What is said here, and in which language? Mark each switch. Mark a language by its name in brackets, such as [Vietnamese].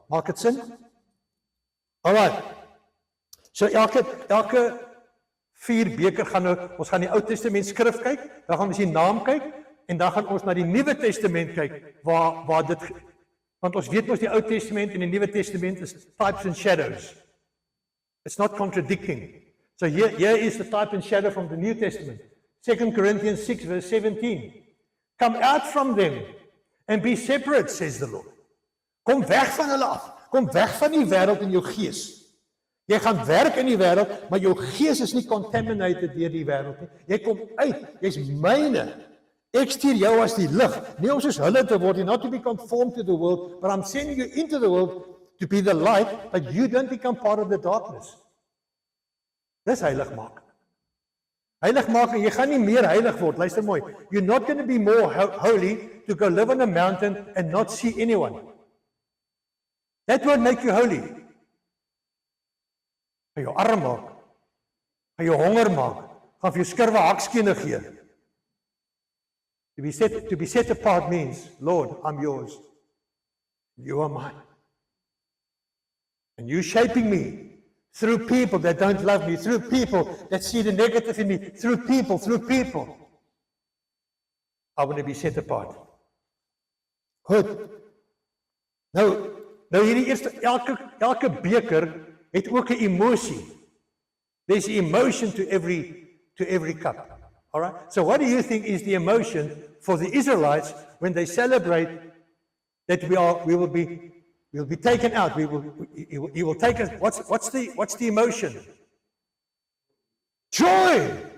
[Afrikaans] Maak dit sin? All right. So elke 4 beker gaan nou, ons gaan die Ou Testament skrif kyk, dan gaan ons die naam kyk, en dan gaan ons na die Nuwe Testament kyk, waar dit, want ons weet mos die Ou Testament en die Nuwe Testament is [English] types and shadows. It's not contradicting. So here is the type and shadow from the New Testament. 2 Corinthians 6 verse 17. Come out from them and be separate, says the Lord. [Afrikaans] Kom weg van hulle af. Kom weg van die wêreld in jou gees. Jy gaan werk in die wêreld, maar jou gees is nie contaminated deur die wêreld nie. Jy kom uit, jy's myne. Ek stuur jou as die lig, nie om soos hulle te word, [English] not to be conformed to the world, but I'm sending you into the world to be the light, but you don't become part of the darkness. [Afrikaans] Dis heiligmaking. Heiligmaking, jy gaan nie meer heilig word, luister mooi. [English] You're not going to be more holy to go live on a mountain and not see anyone. That won't make you holy. [Afrikaans] Gaan jou arm maak, gaan jou honger maak, gaan vir jou skurwe hakskene gee. [English] To be set apart means, Lord, I'm yours. You are mine. And you're shaping me through people that don't love me, through people that see the negative in me, through people. I want to be set apart. Goed. [Afrikaans] Nou hierdie eerste, elke beker het ook 'n emosie. [English] There's emotion to every cup. All right? So what do you think is the emotion for the Israelites when they celebrate that we'll be taken out? He will take us. What's the emotion? Joy.